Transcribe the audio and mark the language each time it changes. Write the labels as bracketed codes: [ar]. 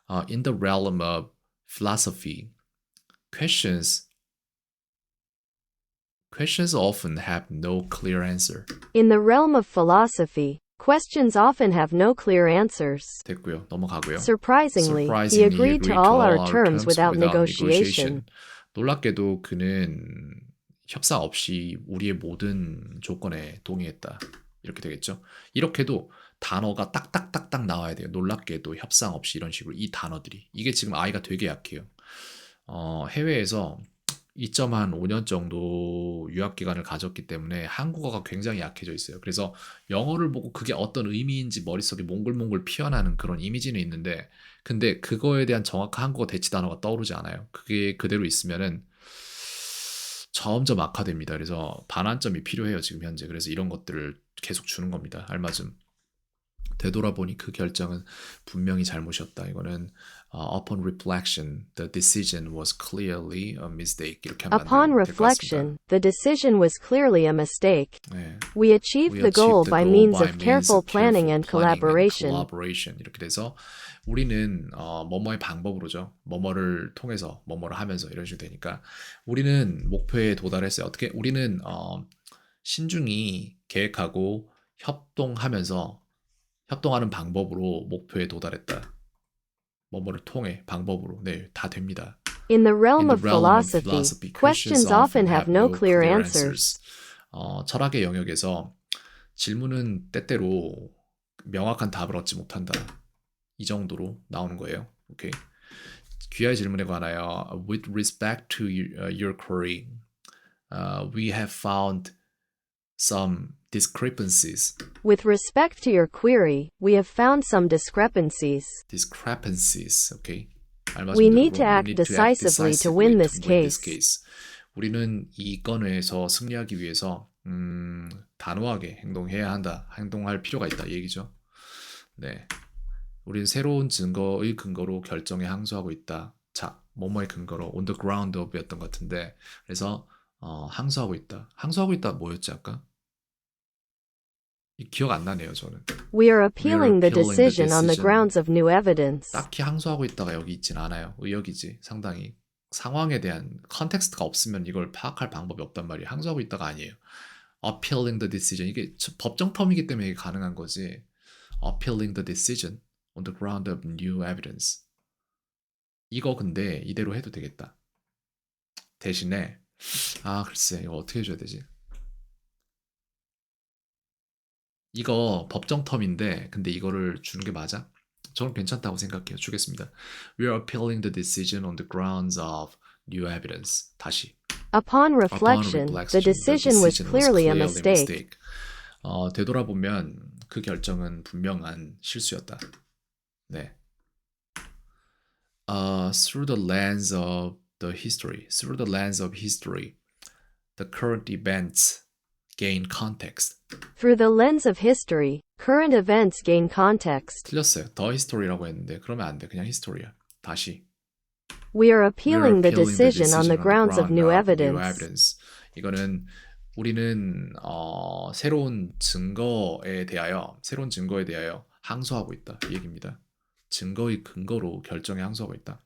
[en] In the realm of philosophy, questions often have no clear answer. In the realm of philosophy, questions often have no clear answers. [ko] 됐고요. 넘어가고요. [en] Surprisingly, he agreed to all our terms without negotiation. [ko] 놀랍게도 그는 협상 없이 우리의 모든 조건에 동의했다. 이렇게 되겠죠. 이렇게도 단어가 딱딱딱딱 나와야 돼요. 놀랍게도 협상 없이 이런 식으로 이 단어들이. 이게 지금 아이가 되게 약해요. 해외에서 2.5년 정도 유학 기간을 가졌기 때문에 한국어가 굉장히 약해져 있어요. 그래서 영어를 보고 그게 어떤 의미인지 머릿속에 몽글몽글 피어나는 그런 이미지는 있는데 근데 그거에 대한 정확한 한국어 대치 단어가 떠오르지 않아요. 그게 그대로 있으면은 점점 악화됩니다. 그래서 반환점이 필요해요. 지금 현재. 그래서 이런 것들을 계속 주는 겁니다. 알맞음. 되돌아보니 그 결정은 분명히 잘못이었다. 이거는 [en] upon reflection, the decision was clearly a mistake. [ko] 이렇게 하면 [en] Upon [ko] 안 될 것 같습니다. [en] reflection, the decision was clearly a mistake. [ko] 네. [en] We achieved the goal by means of careful planning and collaboration. [ko] 이렇게 돼서 우리는 뭐뭐의 방법으로죠. 뭐뭐를 통해서 뭐뭐를 하면서 이런 식으로 되니까 우리는 목표에 도달했어요. 어떻게? 우리는 신중히 계획하고 협동하는 방법으로 목표에 도달했다. 뭐뭐를 통해 방법으로. 네, 다 됩니다. [en] In the realm of philosophy, questions often have no clear answers. [ko] 철학의 영역에서 질문은 때때로 명확한 답을 얻지 못한다. 이 정도로 나오는 거예요. 오케이. 귀하의 질문에 관하여 [en] with respect to your query, we have found some discrepancies. With respect to your query, we have found some discrepancies. Okay. We need to act decisively to win this case. [ko] 우리는 이 건에서 승리하기 위해서 단호하게 행동할 필요가 있다 이 얘기죠. 네, 우리는 새로운 증거의 근거로 결정에 항소하고 있다. 자, 뭐뭐의 근거로 [en] on the ground of [ko] 였던 것 같은데 그래서 항소하고 있다. 항소하고 있다 뭐였지 아까? 기억 안 나네요 저는. [en] We are appealing the decision on the grounds of new evidence. [ko] 딱히 항소하고 있다가 여기 있진 않아요. 의역이지 상당히. 상황에 대한 컨텍스트가 없으면 이걸 파악할 방법이 없단 말이에요. 항소하고 있다가 아니에요. [en] Appealing the decision. [ko] 이게 법정 텀이기 때문에 이게 가능한 거지. [en] Appealing the decision on the ground of new evidence. [ko] 이거 근데 이대로 해도 되겠다. 대신에 글쎄 이거 어떻게 해줘야 되지? 이거 법정 텀인데 근데 이거를 주는 게 맞아? 저는 괜찮다고 생각해요. 주겠습니다. [en] We are appealing the decision on the grounds of new evidence. [ko] 다시. [en] Upon reflection, the decision was clearly a mistake. [ko] 되돌아보면 그 결정은 분명한 실수였다. 네. [en] Through the lens of history, the current events gain context. Through the lens of history, Current events gain context. [ko] 틀렸어요. [en] The history [ko] 라고 했는데 그러면 안 돼. 그냥 history야. 다시. [en] We are We're appealing the appealing decision on the grounds of new evidence. [ko] 이거는 우리는 새로운 증거에 대하여 항소하고 있다. 이 얘기입니다. 증거의 근거로 결정에 항소하고 있다.